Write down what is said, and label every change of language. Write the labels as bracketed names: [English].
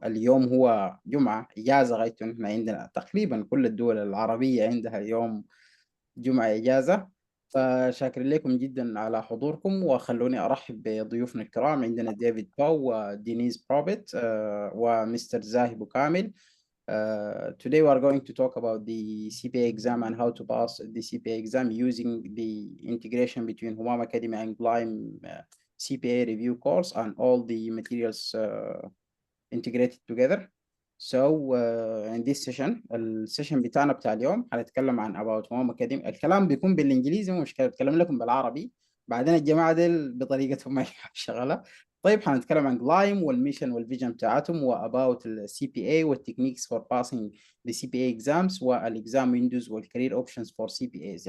[Arabic] اليوم هو جمعة إجازة، غايته نحن عندنا تقريبا كل الدول العربية عندها اليوم جمعة إجازة. فشاكرين لكم جدا على حضوركم، وخلوني أرحب بضيوفنا الكرام. عندنا ديفيد باو ودينيز بروبيت ومستر زاهي بوكامل. [English] Today we are going to talk about the CPA exam and how to pass the CPA exam using the integration between Humam Academy and Gleim CPA review course and all the materials integrated together. So in this session [Arabic] السيشن بتاعنا بتاع اليوم هنتكلم عن [English] about Humam Academy. [Arabic] الكلام بيكون بالانجليزي، مش مشكلة بتكلم لكم بالعربي، بعدين الجماعة دي بطريقتهم ما شغالة. طيب هنتكلم عن جلايم والميشن والفيجن بتاعتهم واباوت السي بي اي والتكنيكس فور باسنج [English] the CPA exams [Arabic] والاكزام ويندوز والكارير اوبشنز فور سي بي ايز.